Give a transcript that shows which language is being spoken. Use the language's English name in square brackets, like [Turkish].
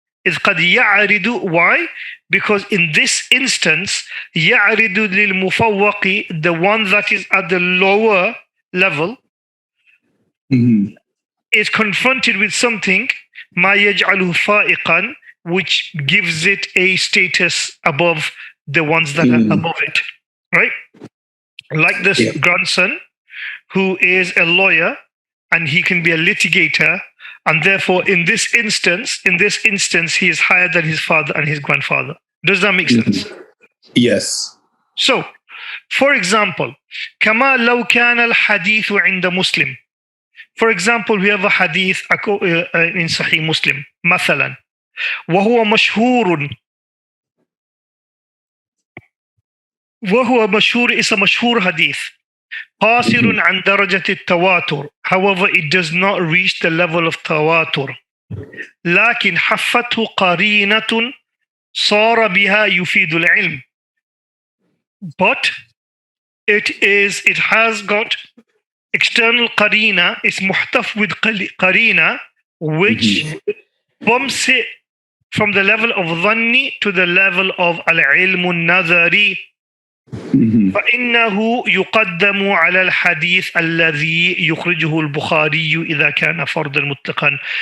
[Arabic] إذ قد يعرض, [English] why? Because in this instance, [Arabic] يعرض للمفوق, [English] the one that is at the lower level, is confronted with something [Arabic] ما يجعله فائقا, [English] which gives it a status above the ones that are above it, right? Like this grandson who is a lawyer and he can be a litigator, and therefore in this instance he is higher than his father and his grandfather. Does that make sense? Yes. So, for example, [Arabic] كما لو كان الحديث عند مسلم. [English] For example, we have a hadith in Sahih Muslim, [Arabic] مثلا, وهو مشهور [English] is a مشهور hadith. [Arabic] قاصر عن درجة التواتر. [English] However, it does not reach the level of تواتر. [Arabic] لكن حفته قرينة صار بها يفيد العلم. [English] But it has got external qarina, it's muhtaf with qarina, which bumps it from the level of dhanni to the level of al-ilm al-nazari. [Arabic] فإنه يقدم على الحديث الذي يخرجه البخاري إذا كان فردا مطلقا.